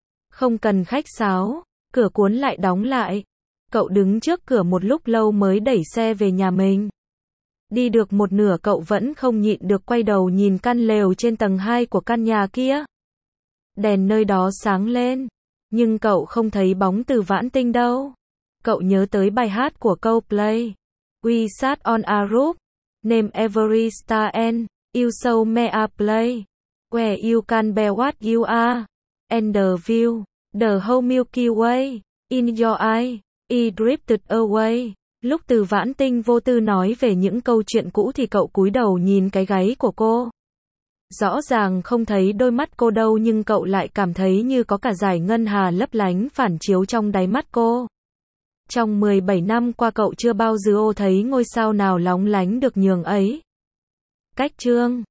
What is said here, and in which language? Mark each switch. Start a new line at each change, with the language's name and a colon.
Vietnamese: Không cần khách sáo, cửa cuốn lại đóng lại. Cậu đứng trước cửa một lúc lâu mới đẩy xe về nhà mình. Đi được một nửa cậu vẫn không nhịn được quay đầu nhìn căn lều trên tầng 2 của căn nhà kia. Đèn nơi đó sáng lên, nhưng cậu không thấy bóng Từ Vãn Tinh đâu. Cậu nhớ tới bài hát của Coldplay.
English: We sat on a roof, name every star and you show me a play. Where you can be what you are, and the view, the whole Milky Way, in your eye, it drifted away.
Vietnamese: Lúc Từ Vãn Tinh vô tư nói về những câu chuyện cũ thì cậu cúi đầu nhìn cái gáy của cô. Rõ ràng không thấy đôi mắt cô đâu nhưng cậu lại cảm thấy như có cả dải ngân hà lấp lánh phản chiếu trong đáy mắt cô. Trong 17 năm qua cậu chưa bao giờ thấy ngôi sao nào lóng lánh được nhường ấy. Cách chương.